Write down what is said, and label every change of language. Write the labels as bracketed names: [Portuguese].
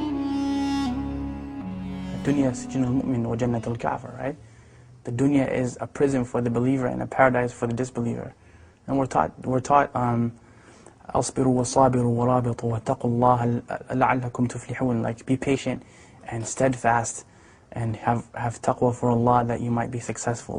[Arabic] Dunya sijnul mu'min wa jannatul kafir, [English] right? The dunya is a prison for the believer and a paradise for the disbeliever. And we're taught, [Arabic] أَصْبِرُوا وَصَابِرُوا وَرَابِطُوا وَاتَّقُوا اللَّهَ لَعَلَّكُمْ تُفْلِحُونَ. [English] Like, be patient and steadfast and have taqwa for Allah that you might be successful.